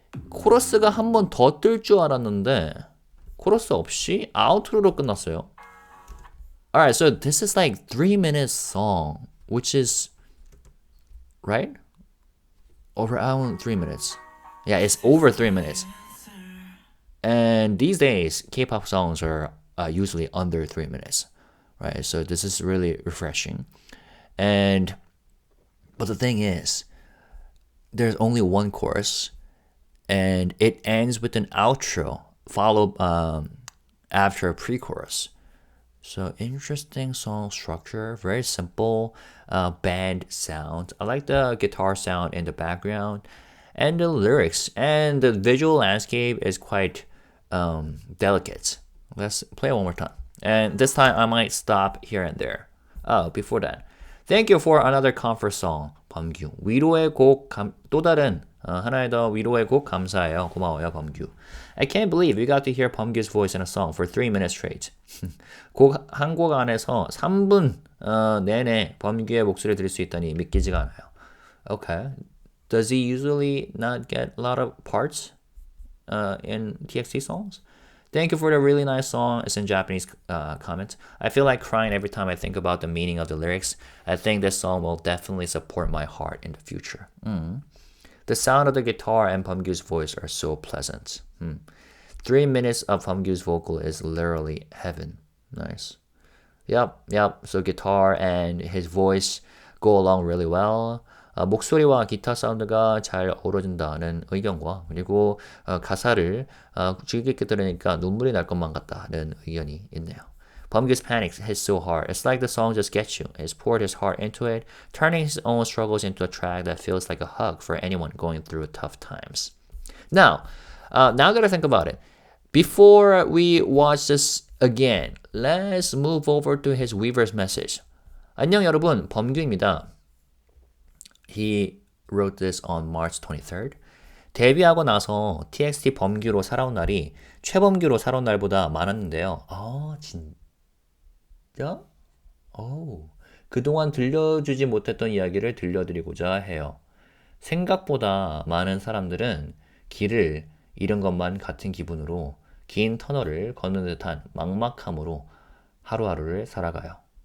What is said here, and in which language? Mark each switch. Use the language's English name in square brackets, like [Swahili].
[Korean] 코러스가 한 번 더 뜰 줄 알았는데 코러스 없이 아우트로로 끝났어요. [English] Alright, so this is like 3-minute song, which is right? Around 3 minutes. Yeah, it's over 3 minutes. And these days, K-pop songs are usually under 3 minutes, right? So this is really refreshing. But the thing is, there's only one chorus, and it ends with an outro followed after a pre-chorus. So interesting song structure, very simple band sound. I like the guitar sound in the background, and the lyrics and the visual landscape is quite delicate. Let's play it one more time. And this time I might stop here and there. Oh, before that. Thank you for another comfort song, 범규. [Korean] 위로의 곡, 또 다른 하나의 더 위로의 곡 감사해요. 고마워요, 범규. [English] I can't believe we got to hear 범규's voice in a song for 3 minutes straight. [Korean] 한 곡 안에서 3분 내내 범규의 목소리를 들을 수 있다니 믿기지가 않아요. [English] Okay. Does he usually not get a lot of parts in TXT songs? Thank you for the really nice song. It's in Japanese comment. I feel like crying every time I think about the meaning of the lyrics. I think this song will definitely support my heart in the future. The sound of the guitar and 범규's voice are so pleasant. 3 minutes of 범규's vocal is literally heaven. Nice. Yep. So guitar and his voice go along really well. [Korean] 목소리와 기타 사운드가 잘 어우러진다는 의견과 그리고 가사를 즐겁게 들으니까 눈물이 날 것만 같다는 의견이 있네요. [English] 범규's panic hits so hard. It's like the song just gets you. He's poured his heart into it, turning his own struggles into a track that feels like a hug for anyone going through tough times. Now that I think about it, before we watch this again, let's move over to his Weverse message. [Korean] 안녕 여러분, 범규입니다. [English] He wrote this on March 23rd. [Korean] 데뷔하고 나서 TXT 범규로 살아온 날이 최범규로 살아온 날보다 많았는데요. 아, 진짜? 그동안 들려주지 못했던 이야기를 들려드리고자 해요. 생각보다 많은 사람들은 길을 잃은 것만 같은 기분으로 긴 터널을 걷는 듯한 막막함으로 하루하루를 살아가요.